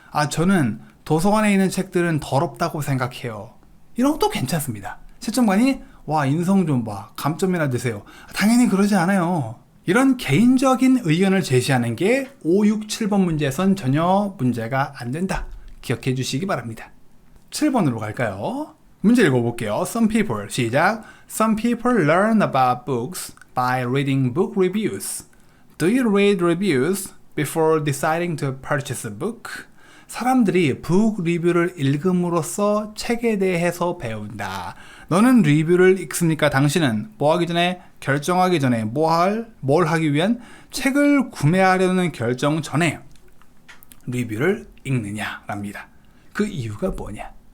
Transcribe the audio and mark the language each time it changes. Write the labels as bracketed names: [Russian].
[Korean] 저는 도서관에 있는 책들은 더럽다고 생각해요. 이런 것도 괜찮습니다. 채점관이 인성 좀 봐. 감점이나 드세요. 당연히 그러지 않아요. 이런 개인적인 의견을 제시하는 게 5, 6, 7번 문제에선 전혀 문제가 안 된다. 기억해 주시기 바랍니다. 7번으로 갈까요? 문제 읽어볼게요. [English] Some people, [Korean] 시작. [English] Some people learn about books by reading book reviews. Do you read reviews before deciding to purchase a book? [Korean] 사람들이 북 리뷰를 읽음으로써 책에 대해서 배운다. 너는 리뷰를 읽습니까? 당신은 뭐 하기 전에, 결정하기 전에 뭘 하기 위한 책을 구매하려는 결정 전에 리뷰를 읽느냐랍니다. 그 이유가 뭐냐?